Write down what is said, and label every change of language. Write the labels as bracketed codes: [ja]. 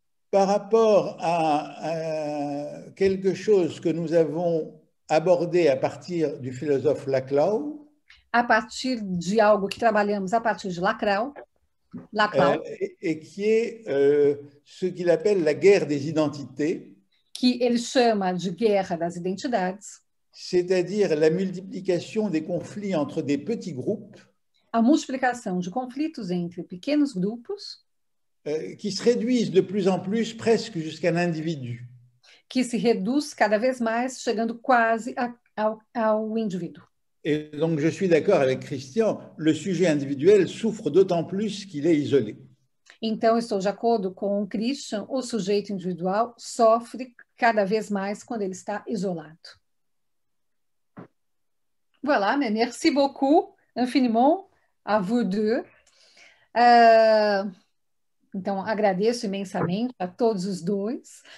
[fr] Par rapport à quelque chose que nous avons abordé à partir du philosophe Laclau. [pt] A partir de algo que trabalhamos a partir de Laclau. [fr] Et qui est ce qu'il appelle la guerre des identités. [pt] Que ele chama de guerra das identidades. [fr] C'est-à-dire la multiplication des conflits entre des petits groupes. [pt] A multiplicação de conflitos entre pequenos grupos. [fr] Qui se réduisent de plus en plus presque jusqu'à l'individu. [pt] Que se reduz cada vez mais, chegando quase ao indivíduo. [fr] Et donc je suis d'accord avec Christian, le sujet individuel souffre d'autant plus qu'il est isolé. [pt] Então, estou de acordo com o Christian, o sujeito individual sofre cada vez mais quando ele está isolado. [fr] Voilà, mais merci beaucoup, infiniment, à vous deux. [pt] Então, agradeço imensamente a todos os dois.